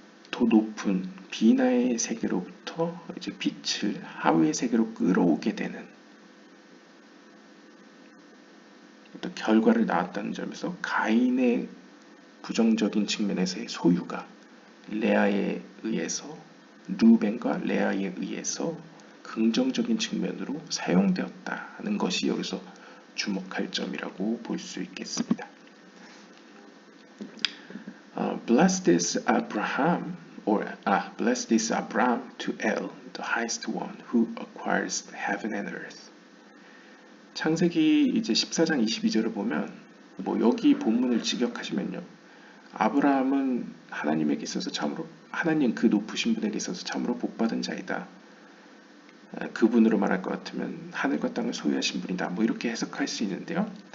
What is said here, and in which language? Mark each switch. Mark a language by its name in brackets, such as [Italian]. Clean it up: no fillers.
[Korean] 더 높은 비나의 세계로부터 이제 빛을 하위의 세계로 끌어오게 되는 어떤 결과를 낳았다는 점에서 가인의 부정적인 측면에서의 소유가 레아에 의해서, 루벤과 레아에 의해서 긍정적인 측면으로 사용되었다는 것이 여기서 주목할 점이라고 볼 수 있겠습니다. [English] Blessed is Abraham to El, the highest one, who acquires heaven and earth. [Korean] 창세기 이제 14장 22절을 보면 뭐 여기 본문을 직역하시면요, 아브라함은 하나님에게 있어서 참으로, 하나님 그 높으신 분에게 있어서 참으로 복받은 자이다. 그분으로 말할 것 같으면 하늘과 땅을 소유하신 분이다. 뭐 이렇게 해석할 수 있는데요.